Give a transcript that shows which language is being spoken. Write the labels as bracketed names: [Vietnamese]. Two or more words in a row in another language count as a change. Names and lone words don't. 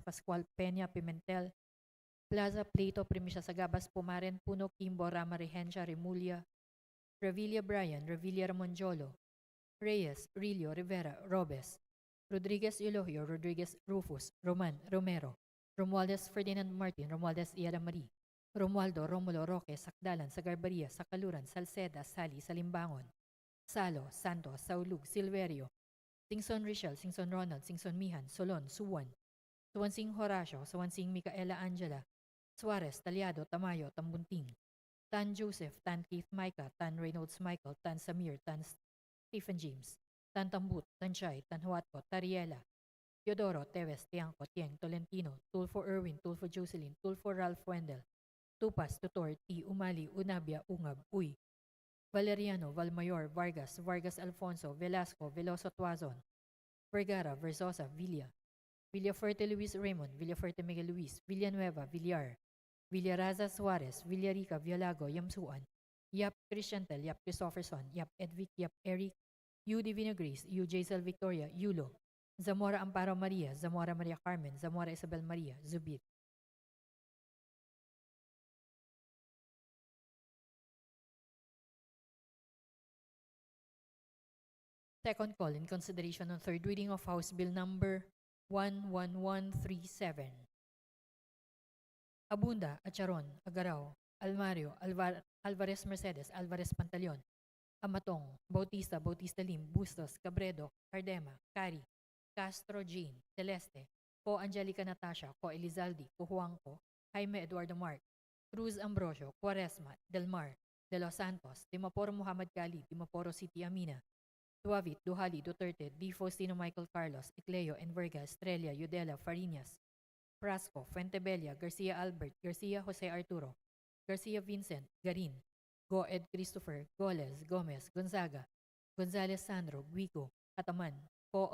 [English] Pascual Peña Pimentel Plaza Plato Primisya Sagabas Pumaren Puno Kimbo Rama Regencia Remulia Revilla Brian Revilla Ramonjolo Reyes Rillo Rivera Robes Rodriguez Eulogio Rodriguez Rufus Roman Romero Romualdez Ferdinand Martin Romualdez Iada Marie Romualdo Romulo Roque Sakdalan Sagarbaria Sakaluran Salceda Sali Salimbangon Salo Santos Saulug Silverio Singson Richel Singson Ronald Singson Mihan Solon Suwan Suwansing Horacio Suwansing Micaela Angela Suarez Taliado Tamayo Tambunting Tan Joseph Tan Keith Micah Tan Reynolds Michael Tan Samir Tan Stephen James Tan Tambut Tan Chay Tan Huatco Tariela Teodoro Teves Tiangco Tieng Tolentino Tulfo Erwin Tulfo Jocelyn Tulfo Ralph Wendell Tupas Tutor T Umali Unabia Ungab Uy Valeriano Valmayor Vargas Vargas Alfonso Velasco Veloso Tuazon Vergara Versosa Villafuerte Luis Raymond Villafuerte Miguel Luis Villanueva Villar Villaraza Suarez Villarica Vialago Yamsuan Yap Christiantel Yap Christopherson Yap Edvic Yap Eric U Divina Grace U Jaisal Victoria Yulo Zamora Amparo Maria Zamora Maria Carmen Zamora Isabel Maria Zubit Second call in consideration on third reading of House Bill number 11137. Abunda, Acharon, Agaraw, Almario, Alvarez Mercedes, Alvarez Pantaleon, Amatong, Bautista Lim, Bustos, Cabredo, Cardema, Cari, Castro Jean, Celeste, Ko Angelica Natasha, Ko Elizaldi, Ko Juanco, Jaime Eduardo Mark, Cruz Ambrosio, Quaresma, Del Mar, De Los Santos, Dimaporo Muhammad Kali, Dimaporo City Amina, Duavit, Duhali, Duterte, D. Faustino Michael Carlos, Ecleo, Enverga, Estrella, Yudela, Farinas, Frasco, Fuentebella, Garcia Albert, Garcia Jose Arturo, Garcia Vincent, Garin, Go Ed Christopher, Goles, Gomez, Gonzaga, Gonzales Sandro, Guico, Ataman, Ko